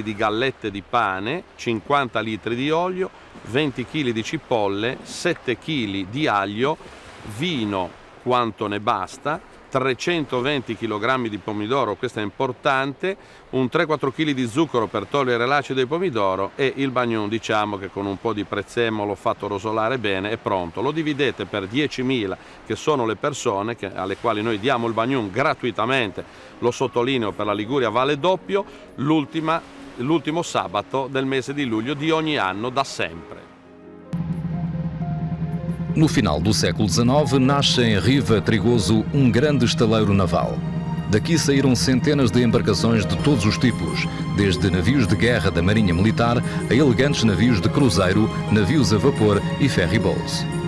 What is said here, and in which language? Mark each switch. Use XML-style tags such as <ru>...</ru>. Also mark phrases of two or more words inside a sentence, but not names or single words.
<it>di gallette di pane, 50 litri di olio, 20 kg di cipolle, 7 kg di aglio, vino quanto ne basta, 320 kg di pomodoro, questo è importante, un 3-4 kg di zucchero per togliere l'acido del pomodoro e il bagnon, diciamo che con un po' di prezzemolo fatto rosolare bene è pronto. Lo dividete per 10.000 che sono le persone alle quali noi diamo il bagnon gratuitamente, lo sottolineo, per la Liguria vale doppio, l'ultimo sabato del mese di luglio di ogni anno da sempre.</it> <pt>No final do século XIX, nasce em Riva Trigoso um grande estaleiro naval. Daqui saíram centenas de embarcações de todos os tipos, desde navios de guerra da Marinha Militar a elegantes navios de cruzeiro, navios a vapor e ferryboats.</pt>